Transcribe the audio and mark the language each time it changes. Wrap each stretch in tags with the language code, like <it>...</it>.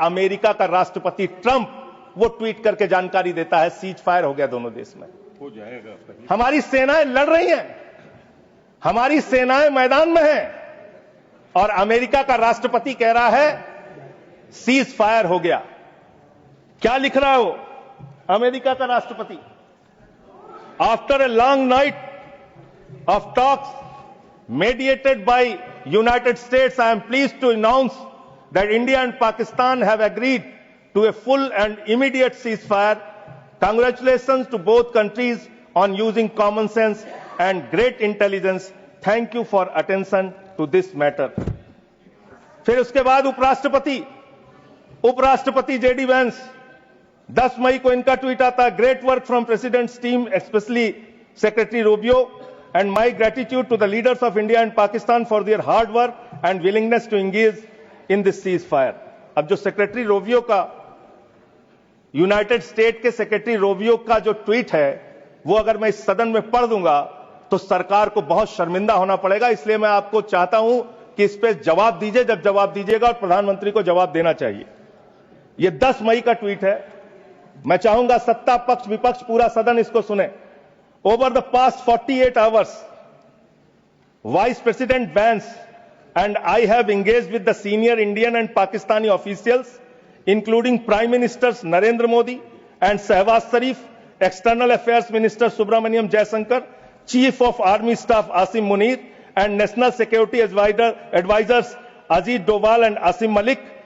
<hi>America का राष्ट्रपति Trump वो ट्वीट करके जानकारी देता है सीज फायर हो गया दोनों देश में, हो जाएगा। हमारी सेनाएं लड़ रही हैं, हमारी सेनाएं मैदान में हैं, और अमेरिका का राष्ट्रपति कह रहा है सीज फायर हो गया। क्या लिख रहा है वो अमेरिका का राष्ट्रपति?</hi> <en>After a long night of talks mediated by United States, I am pleased to announce that India and Pakistan have agreed to a full and immediate ceasefire. Congratulations to both countries on using common sense and great intelligence. Thank you for attention to this matter.</en> <hi>फिर उसके बाद उपराष्ट्रपति JD Vance, 10 मई को इनका tweet आता है,</hi> <en>Great work from president's team, specially secretary Rubio, and my gratitude to the leaders of India and Pakistan for their hard work and willingness to engage in this ceasefire.</en> <hi>अब जो secretary Rovio का, United state के secretary Rovio का जो tweet है, वो अगर मैं इस सदन में पढ़ दूंगा तो सरकार को बहुत शर्मिंदा होना पड़ेगा। इसलिए मैं आपको चाहता हूं कि इस पे जवाब दीजिए, जब जवाब दीजिएगा, और प्रधानमंत्री को जवाब देना चाहिए। ये 10 मई का ट्वीट है। मैं चाहूंगा सत्ता पक्ष विपक्ष पूरा सदन इसको सुने।</hi> <en>Over the past 48 hours, Vice President Vance and I have engaged with the senior Indian and Pakistani officials, including Prime Ministers Narendra Modi and Shehbaz Sharif, External Affairs Minister Subramaniam Jaishankar, Chief of Army Staff Asim Munir, and National Security Advisors Ajit Doval and Asim Malik.</en>